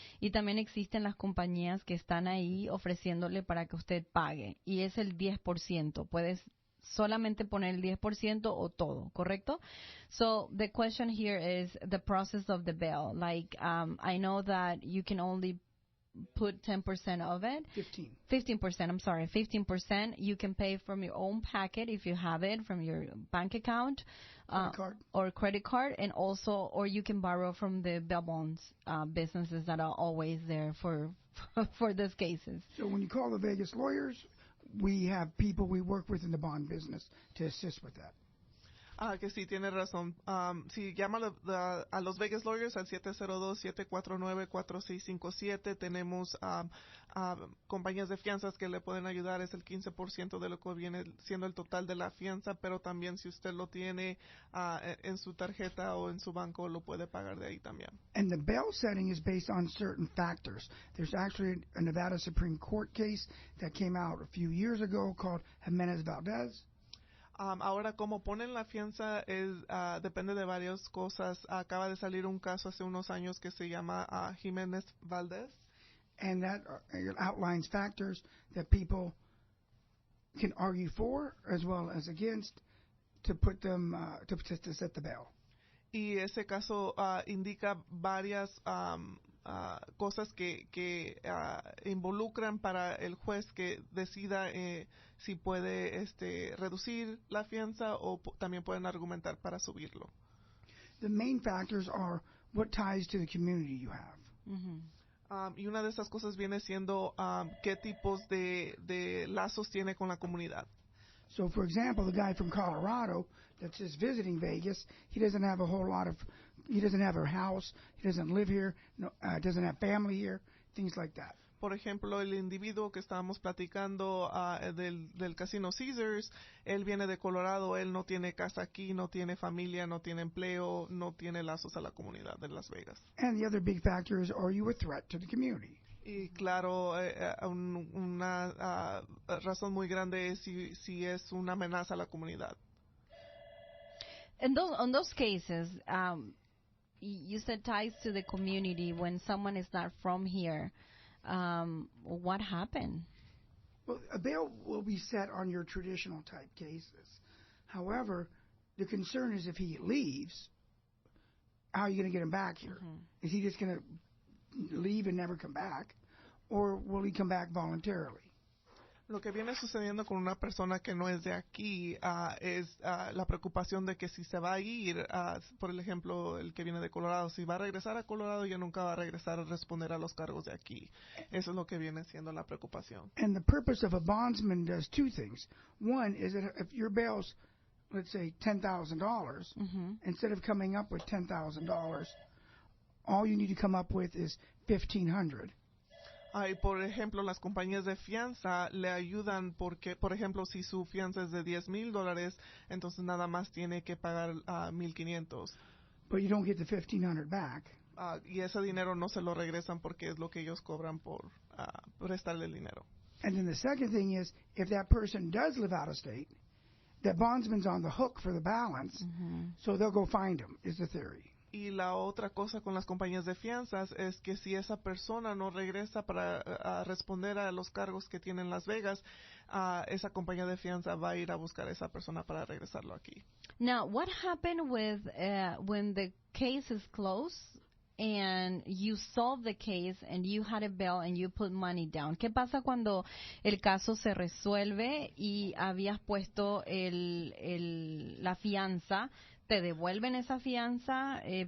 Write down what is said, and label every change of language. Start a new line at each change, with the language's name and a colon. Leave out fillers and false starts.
Spanish: Y también existen las compañías que están ahí ofreciéndole para que usted pague, y es el 10%. Puedes solamente poner el 10% o todo, ¿correcto?
English: So the question here is the process of the bail. Like, I know that you can only put 10% of it. 15%, I'm sorry. 15% you can pay from your own packet if you have it from your bank account or credit card, and also, or you can borrow from the bail bonds businesses that are always there for these cases. So when you call the Vegas lawyers, we have people we work with in the bond business to assist with that.
Spanish: Que sí, tiene razón. Si llama a los Vegas Lawyers al 702-749-4657, tenemos compañías de fianzas que le pueden ayudar. Es el 15% de lo que viene siendo el total de la fianza, pero también si usted lo tiene en su tarjeta o en su banco, lo puede pagar de ahí también.
English: And the bail setting is based on certain factors. There's actually a Nevada Supreme Court case that came out a few years ago called Jimenez-Valdez.
Spanish: Ahora, como ponen la fianza, depende de varias cosas. Acaba de salir un caso hace unos años que se llama Jiménez-Valdez.
English: And that outlines factors that people can argue for as well as against to put them to set the bail.
Spanish: Y ese caso indica varias cosas que involucran para el juez que decida si puede reducir la fianza o también pueden argumentar para subirlo.
English: The main factors are what ties to the community you have.
Spanish: Y una de esas cosas viene siendo qué tipos de lazos tiene con la comunidad.
English: So, for example, the guy from Colorado that's just visiting Vegas, he doesn't have he doesn't have a house, he doesn't live here, doesn't have family here, things like that.
Spanish: Por ejemplo, el individuo que estábamos platicando del casino Caesars, él viene de Colorado, él no tiene casa aquí, no tiene familia, no tiene empleo, no tiene lazos a la comunidad de Las Vegas.
English: And the other big factor is, are you a threat to the community?
Spanish: Y claro, una razón muy grande es si es una amenaza a la comunidad.
English: On those cases, you said ties to the community when someone is not from here. What happened? Well, a bail will be set on your traditional type cases. However, the concern is if he leaves, how are you going to get him back here? Is he just going to leave and never come back? Or will he come back voluntarily?
Spanish: Lo que viene sucediendo con una persona que no es de aquí es la preocupación de que si se va a ir, por ejemplo, el que viene de Colorado, si va a regresar a Colorado, ya nunca va a regresar a responder a los cargos de aquí. Eso es lo que viene siendo la preocupación.
English: And the purpose of a bondsman does two things. One is that if your bail's, let's say, $10,000, instead of coming up with $10,000, all you need to come up with is $1,500.
Spanish: Y por ejemplo, las compañías de fianza le ayudan porque, por ejemplo, si su fianza es de $10,000, entonces nada más tiene que pagar $1,500.
English: But you don't get the $1,500 back.
Spanish: Y ese dinero no se lo regresan porque es lo que ellos cobran por prestarle el dinero.
English: And then the second thing is, if that person does live out of state, that bondsman's on the hook for the balance, so they'll go find him, is the theory.
Spanish: Y la otra cosa con las compañías de fianzas es que si esa persona no regresa para responder a los cargos que tiene en Las Vegas, esa compañía de fianza va a ir a buscar a esa persona para regresarlo aquí.
English: Now, what happened with when the case is closed and you solve the case and you had a bail and you put money down?
Spanish: ¿Qué pasa cuando el caso se resuelve y habías puesto la fianza? ¿Te devuelven esa fianza?